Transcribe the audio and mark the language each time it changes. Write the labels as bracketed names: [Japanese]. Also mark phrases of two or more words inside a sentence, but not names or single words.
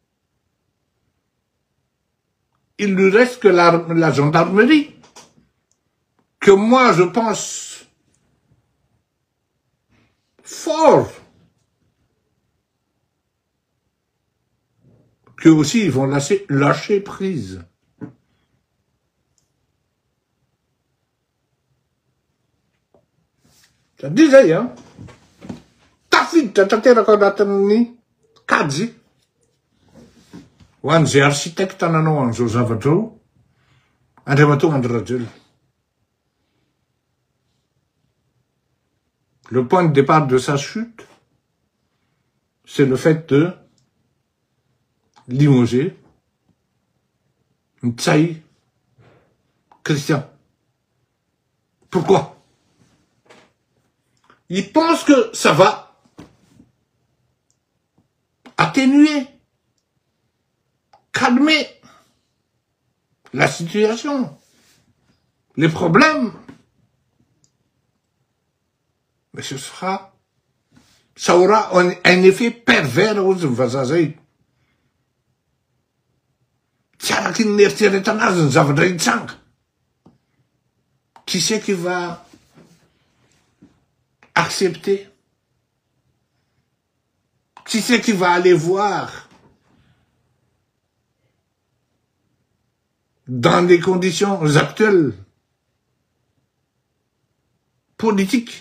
[French] Il lui reste que la gendarmerie, que moi je pense fort qu'eux aussi ils vont lâcher prise. Ça disait, hein? [Malagasy] Tafiditra tanteraka anatin'ny kajy ho an'izay architecte nanao an'izao zavatra io, Andriamatoa André Rajoelina. [French] Le point de départ de sa chute, c'est le fait de limoger Ntsay Christian. Pourquoi? Il pense que ça va atténuer, calmer la situation, les problèmes. Mais ça aura un effet pervers aux vazazay. [Malagasy] Tsy araky ny eritreretanazy ny zavatra hitsanga. [French] Qui c'est qui va accepter? Qui c'est qui va aller voir dans les conditions actuelles politiques?